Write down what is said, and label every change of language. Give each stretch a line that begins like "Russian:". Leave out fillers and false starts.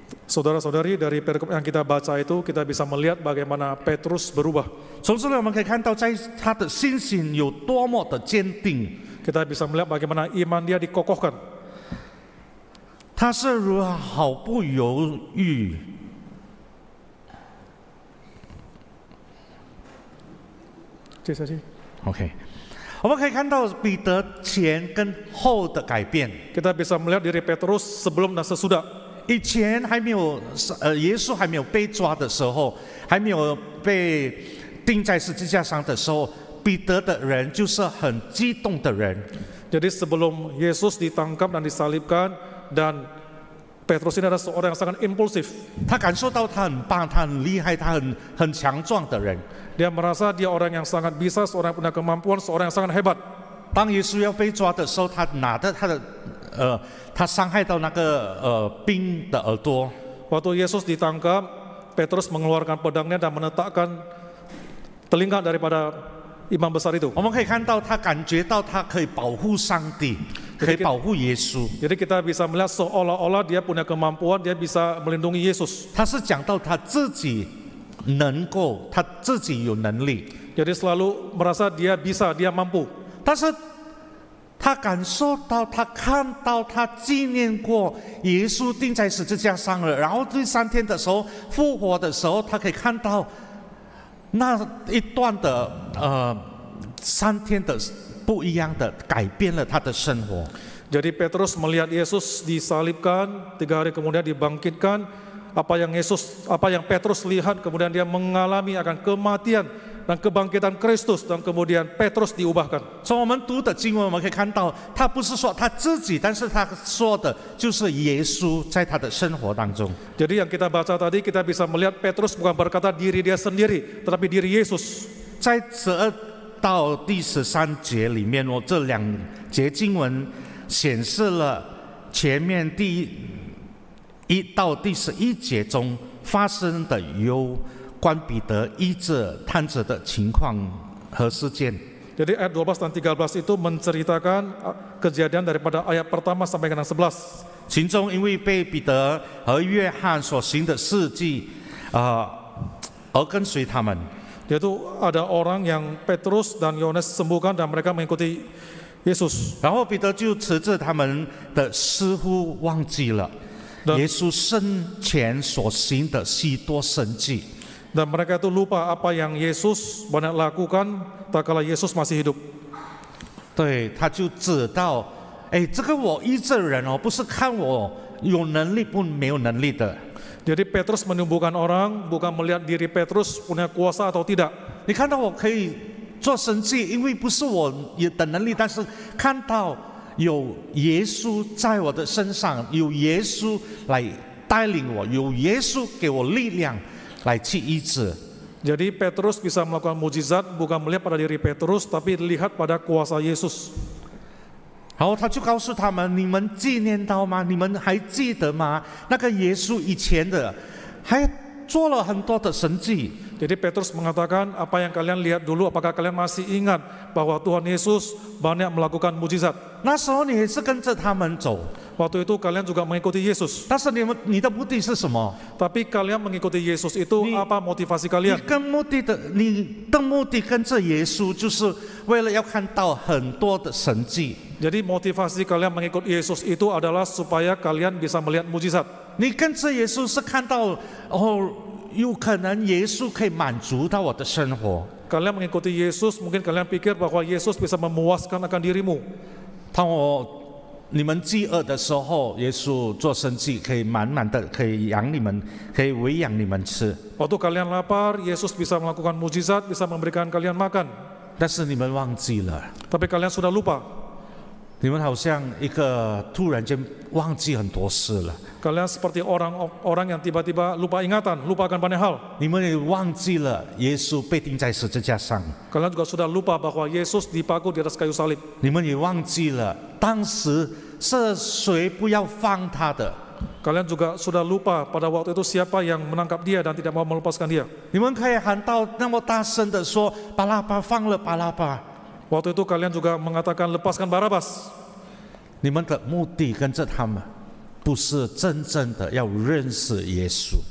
Indonesian: Saudara-saudari, dari perikop yang kita baca itu kita bisa melihat bagaimana Petrus berubah.
Chinese: 从这里我们可以看到，在他的信心有多么的坚定。
Indonesian: Kita bisa melihat bagaimana iman dia dikokohkan.
Chinese: 他是如何毫不犹豫。 OK， 我们可以看到彼得前跟后的改变。
Indonesian: Kita bisa melihat diri Petrus sebelum dan sesudah.
Chinese: 以前还没有耶稣还没有被抓的时候，还没有被钉在十字架上的时候，彼得的人就是很激动的人。
Indonesian: Jadi sebelum Yesus ditangkap dan disalibkan, dan Petrus ini adalah seorang yang sangat impulsif.
Chinese: 他感受到他很棒，他很厉害，他很强壮的人。
Indonesian: Dia merasa dia orang yang sangat bisa, seorang yang punya kemampuan, seorang yang sangat hebat.
Chinese: 当耶稣要被抓的时候，他拿着他伤害到那个兵的耳朵。
Indonesian: Waktu Yesus ditangkap, Petrus mengeluarkan pedangnya dan menetakkan telinga daripada imam besar itu.
Chinese: 我们可以看到他感觉到他可以保护上帝，可以保护耶稣。
Indonesian: Jadi kita bisa melihat seolah-olah dia punya kemampuan, dia bisa melindungi Yesus.
Chinese: 他是讲到他自己能够，他自己有能力。
Indonesian: Jadi selalu merasa dia bisa, dia mampu.
Chinese: 但是他感受到，他看到，他纪念过耶稣钉在十字架上了，然后第3天的时候复活的时候，他可以看到那一段的3天的不一样的改变了他的生活。
Indonesian: Jadi Petrus melihat Yesus disalibkan, 3 hari kemudian dibangkitkan. Apa yang Petrus lihat, kemudian dia mengalami akan kematian dan kebangkitan Kristus, dan kemudian Petrus diubahkan.
Chinese: 从我们读的经文，我们可以看到，他不是说他自己，但是他说的就是耶稣在他的生活当中。
Indonesian: Jadi yang kita baca tadi, kita bisa melihat Petrus bukan berkata diri dia sendiri, tetapi diri Yesus.
Chinese: 在12到第13节里面，我这2节经文显示了前面第1到第11节中发生的有关彼得医治瘫者的情况和事件。
Indonesian: Jadi ayat 12 dan 13 itu menceritakan kejadian daripada ayat pertama sampai dengan 11.
Chinese: 其中因为被彼得和约翰所行的事迹，而跟随他们。
Indonesian: Yaitu ada orang yang Petrus dan Yohanes sembuhkan dan mereka mengikuti Yesus.
Chinese: 然后彼得就斥责他们的似乎忘记了耶稣生前所行的许多神迹。
Indonesian: Dan mereka itu lupa apa yang Yesus banyak lakukan tak kala Yesus masih hidup.
Chinese: 对，他就指到，哎，这个我医治人哦，不是看我有能力不没有能力的。
Indonesian: Jadi Petrus menyembuhkan orang bukan melihat diri Petrus punya kuasa atau tidak.
Chinese: 你看到我可以做神迹，因为不是我有的能力，但是看到有耶稣在我的身上，有耶稣来带领我，有耶稣给我力量。来去医治。
Indonesian: Jadi Petrus bisa melakukan mujizat bukan melihat pada diri Petrus, tapi lihat pada kuasa Yesus.
Chinese: 然后他就告诉他们：“你们纪念到吗？你们还记得吗？那个耶稣以前的，还做了很多的神迹。”
Indonesian: Jadi Petrus mengatakan, apa yang kalian lihat dulu, apakah kalian masih ingat bahwa Tuhan Yesus banyak melakukan mujizat?
Chinese: 那时候你也是跟着他们走，
Indonesian: Waktu itu kalian juga mengikuti Yesus.
Chinese: 但是你的目的是什么？
Indonesian: Tapi kalian mengikuti Yesus itu apa motivasi kalian?
Chinese: 你的目的跟着耶稣，就是为了要看到很多的神迹。
Indonesian: Jadi motivasi kalian mengikut Yesus itu adalah supaya kalian bisa melihat mujizat.
Chinese: 你跟着耶稣是看到哦，有可能耶稣可以满足到我的生活。
Indonesian: Kalian mengikuti Yesus, mungkin kalian pikir bahwa Yesus bisa memuaskan akan dirimu.
Chinese: 当你们饥饿的时候，耶稣做生计，可以满满的，可以养你们，可以喂养你们吃。
Indonesian: Waktu kalian lapar, Yesus bisa melakukan mujizat, bisa memberikan kalian makan.
Chinese: 但是你们忘记了，
Indonesian: Tapi kalian sudah lupa.
Chinese: 你们好像一个突然间忘记很多事了。
Indonesian: Kalian seperti orang yang tiba-tiba lupa ingatan, lupakan banyak hal.
Chinese: 你们也忘记了耶稣被钉在十字架上。
Indonesian: Kalian juga sudah lupa bahwa Yesus dipaku di atas kayu salib.
Chinese: 你们也忘记了当时是谁不要放他的。
Indonesian: Kalian juga sudah lupa pada waktu itu siapa yang menangkap dia dan tidak mau melepaskan dia.
Chinese: 你们可以喊到那么大声的说：“巴拉巴，放了巴拉巴。”
Indonesian: Waktu itu kalian juga mengatakan lepaskan Barabas.
Chinese: 你们的目的跟着他们，不是真正的要认识耶稣。